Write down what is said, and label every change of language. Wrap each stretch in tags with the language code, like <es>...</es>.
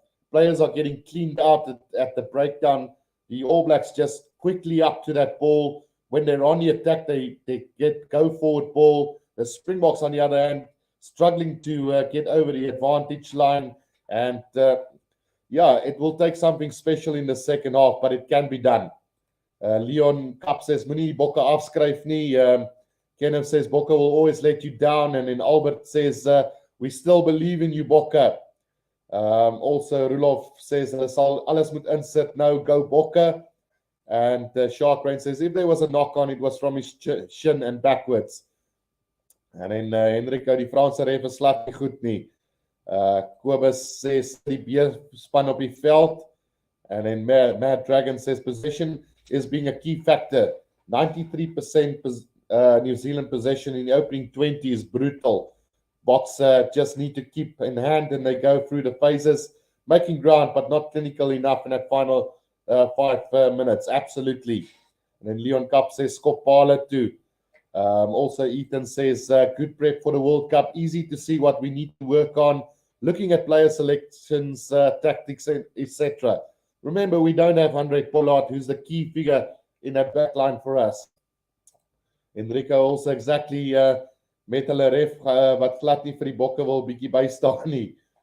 <en>Players are getting cleaned out at the breakdown. The All Blacks just quickly up to that ball. When they're on the attack, they get go forward ball. The Springboks, on the other hand, struggling to get over the advantage line. And yeah, it will take something special in the second half, but it can be done.</en> <af>Leon Kapp says, Moenie Bokke afskryf nie.</af> <en>Kenneth says, Bokke will always let you down. And then Albert says, we still believe in you, Bokke. Also,</en> <af>Rulof says, alles moet insit nou,</af> <en>go</en> <af>Bokke.</af> <en>And Shark Brain says, if there was a knock on, it was from his shin and backwards.</en> <af>En dan Henrico, die Franse ref is glad nie goed nie. Kobus says die beerspan op die veld.</af> <en>And then Mad Dragon says possession is being a key factor. 93% New Zealand possession in the opening 20 is brutal. Boks just need to keep in hand and they go through the phases, making ground but not clinical enough in that final 5 minutes. Absolutely. And then Leon Cup says Skopala too. Also Ethan says good prep for the World Cup. Easy to see what we need to work on. Looking at player selections, tactics, etc. Remember, we don't have Andre Pollard, who's the key figure in that back line for us.</en> <af>Enrico</af> <en>also exactly</en> <af>met hulle ref wat glad nie vir die bokke wil bietjie bystaan nie.</af>